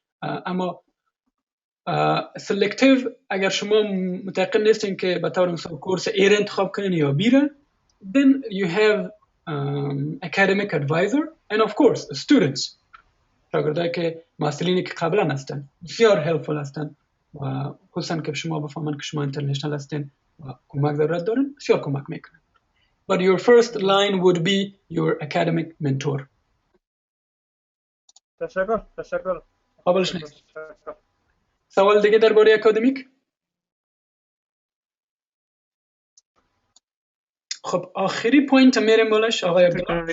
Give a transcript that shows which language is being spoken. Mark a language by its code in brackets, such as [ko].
[fa] اما سلکتیو اگر شما متأکد نیستین که به طور مثال کورس ایر انتخاب کنین یا بیره، [en] then you have academic advisor and of course students، [fa] شاگردایی که مسئولینی که قبلا هستن بسیار helpful هستن و خصوصا که شما بفهمن که شما اینترنشنال هستین و کمک ضرورت دارین، بسیار کمک میکنن. [en] But your first line would be your academic mentor. [fa] تشکر. قابلش نیست. سوال دیگه درباره اکادمیک؟ خب آخری پوینت میریم بالاش آقای عبدالله.